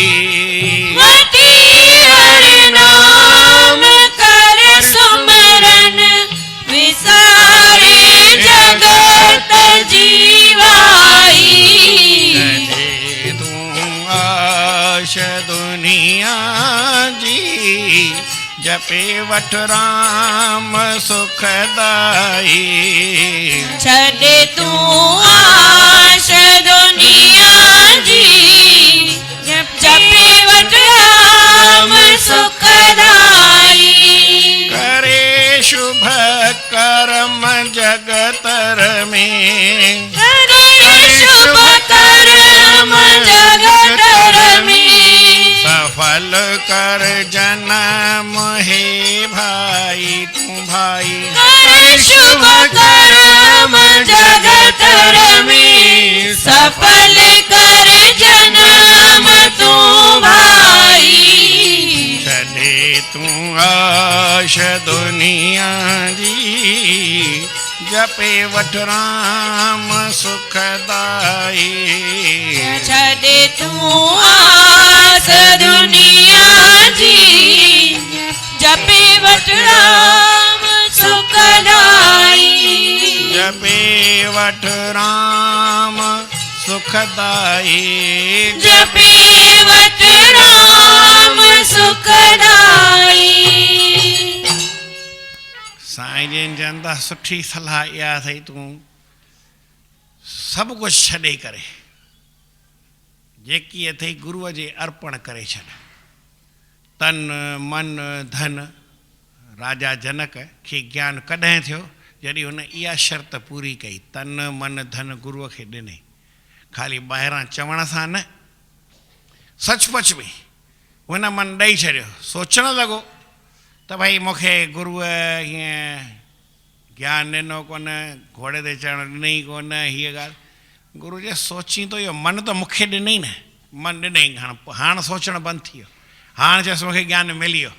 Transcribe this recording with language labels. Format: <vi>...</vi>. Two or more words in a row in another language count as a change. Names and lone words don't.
<sd>वठी हरि नाम कर सुमरन, विसारे जगत जीवाई, कहे तू आश दुनिया जी, जपे वठ राम सुखदाई, छॾे तू आश दुनिया जी, जपे वठ राम सुखदाई, करे शुभ कर्म जगतर में, करे शुभ कर्म जगतर में, सफल कर जन्म हे भाई तू भाई, करे शुभ कर्म जगतर में, सफल कर जन्म तू भाई, छॾे तू आश दुनिया जी, जपे वठ राम सुखदाई, छॾे तू आस दुनिया जी, जपे वठ राम सुखदाई, जपे वठ राम सुखदाई, जपे वठ राम सुखदाई। साईं जन चवनि था सुठी सलाह इहा अथई, तूं सभु कुझु छॾे करे जेकी अथई गुरूअ जे अर्पण करे छॾ, तन मन धन। राजा जनक खे ज्ञान कॾहिं थियो? जॾहिं हुन इहा शर्त पूरी कई, तन मन धन गुरूअ खे ॾिनई, ख़ाली ॿाहिरां चवण सां न, सचमुच में हुन मन ॾेई छॾियो। सोचणु लॻो त भई मूंखे गुरूअ हीअं ज्ञान ॾिनो कोन, घोड़े ते चढ़णु ॾिनई कोन, हीअ ॻाल्हि गुरू जे सोची थो, इहो मन त मूंखे ॾिनई न, मन ॾिनई, हाणे सोचणु बंदि थी वियो, हाणे चयोसि मूंखे ज्ञान मिली वियो।</sd>